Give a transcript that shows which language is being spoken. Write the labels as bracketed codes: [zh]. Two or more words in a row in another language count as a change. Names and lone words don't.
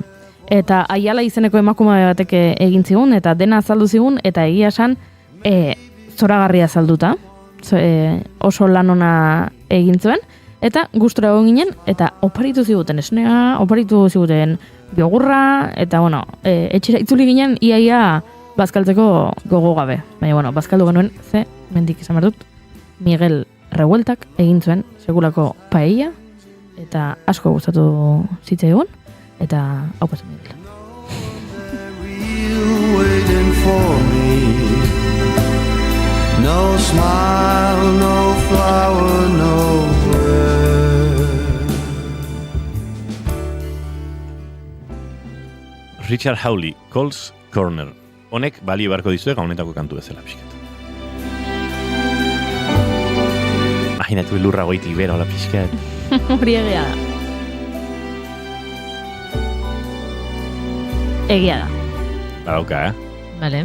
[eu] Eta Aiala izeneko emakume batek egin zigun, eta dena azaldu zigun, eta egia esan zoragarria azalduta, oso lan ona egin zuen, eta gustura egon ginen, eta oparitu ziguten esnea, oparitu ziguten biogurra, eta etxera itzuli ginen iaia bazkaltzeko gogo gabe. Baina, bazkaldu genuen, mendik izan behar dut, Miguel Revueltak egin zuen sekulako paella, eta asko gustatu zitzaigun, eta hau pasu Miguel. [en] No smile, no flower, nowhere. Richard Hawley, Cole's Corner. [eu] Honek balio beharko dizue gaunetako kantu bezala pixkat. Imaginatu lurra goitik bera hola pixkat. Hori egia da. Egia da. Badauka, Bale.